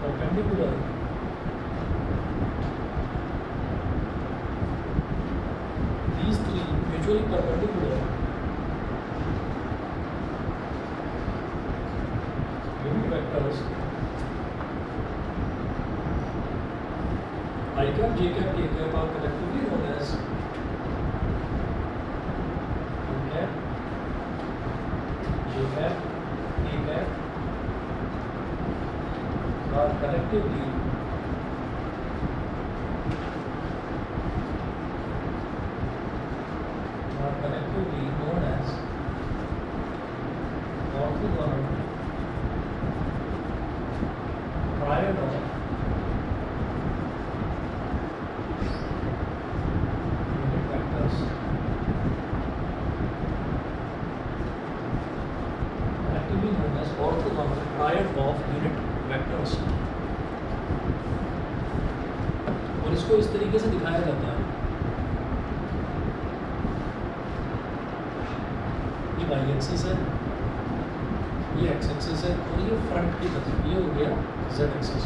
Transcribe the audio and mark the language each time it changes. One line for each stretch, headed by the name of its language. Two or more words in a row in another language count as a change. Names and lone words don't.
English: perpendicular these three mutually perpendicular unit vectors I cap, j cap, k cap are collectively known as u cap, j cap, k cap are collectively known as orthogonal triad of unit vectors. Collectively known as orthogonal triad of unit vectors.
Hindi: और इसको इस तरीके से दिखाया जाता है, ये
English: Y axis
Hindi: है, ये
English: X axis
Hindi: है और ये फ्रंट की तरफ ये हो गया
English: Z axis.